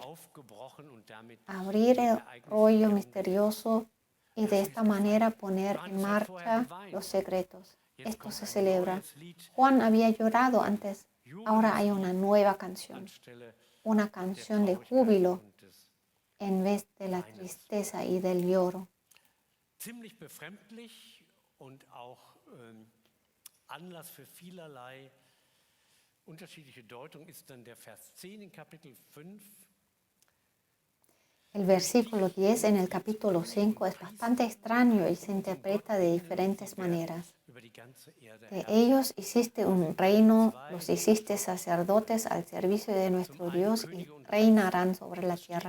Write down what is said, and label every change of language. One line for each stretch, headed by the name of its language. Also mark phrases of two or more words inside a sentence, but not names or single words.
Spanish: Abrir el rollo misterioso y de esta manera poner en marcha los secretos. Esto se celebra. Juan había llorado antes. Ahora hay una nueva canción. Una canción de júbilo en vez de la tristeza y del lloro.
German: Ziemlich befremdlich und auch Anlass für vielerlei unterschiedliche Deutung ist dann der Vers 10 in Kapitel 5.
Spanish: El versículo 10 en el capítulo 5 es bastante extraño y se interpreta de diferentes maneras. De ellos hiciste un reino, los hiciste sacerdotes al servicio de nuestro Dios y reinarán sobre la tierra.